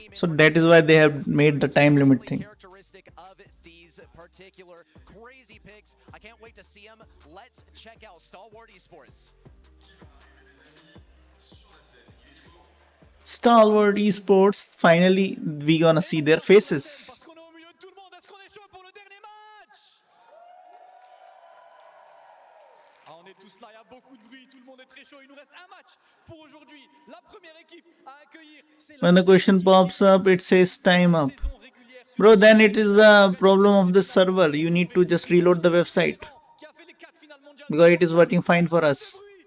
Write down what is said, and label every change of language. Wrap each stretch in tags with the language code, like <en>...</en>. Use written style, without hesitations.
<en>So that is why they have made the time limit thing. Characteristic of these particular crazy picks. I can't wait to see them. Let's check out Stalwart Esports. Stalwart Esports, finally we gonna see their faces.</en> <fr>Parce qu'on est au milieu de tout le monde. Est-ce qu'on est chaud pour le dernier match? Ah, on est tous là, il y a beaucoup de bruit, tout le monde est très chaud. Il nous reste un match pour aujourd'hui. La première équipe à accueillir, c'est</fr> <en>When the question pops up, it says time up. Bro, then it is the problem of the server. You need to just reload the website because it is working fine for us.</en>